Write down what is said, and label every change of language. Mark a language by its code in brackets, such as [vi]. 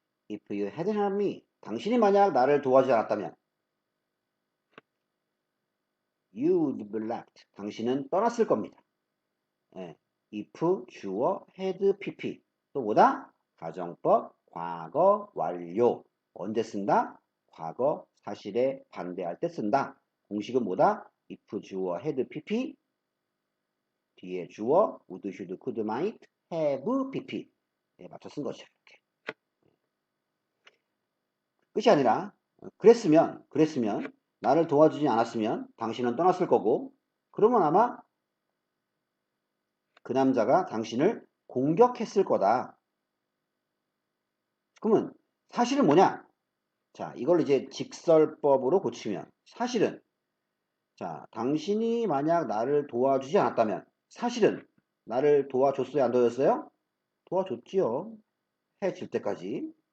[en] If you hadn't helped me, [ko] 당신이 만약 나를 도와주지 않았다면, [en] you'd be left, [ko] 당신은 떠났을 겁니다. 예. if 주어 had pp 또 뭐다? 가정법 과거 완료. 언제 쓴다? 과거 사실에 반대할 때 쓴다. 공식은 뭐다? if 주어 had pp 뒤에 주어 would, should, could, might, have pp 네, 맞춰 쓴 거죠. 이렇게. 끝이 아니라 그랬으면 나를 도와주지 않았으면 당신은 떠났을 거고 그러면 아마 그 남자가 당신을 공격했을 거다. 그러면 사실은 뭐냐? 자, 이걸 이제 직설법으로 고치면 사실은 자, 당신이 만약 나를 도와주지 않았다면 사실은 나를 도와줬어요? 안 도와줬어요? 도와줬지요. 해질 때까지.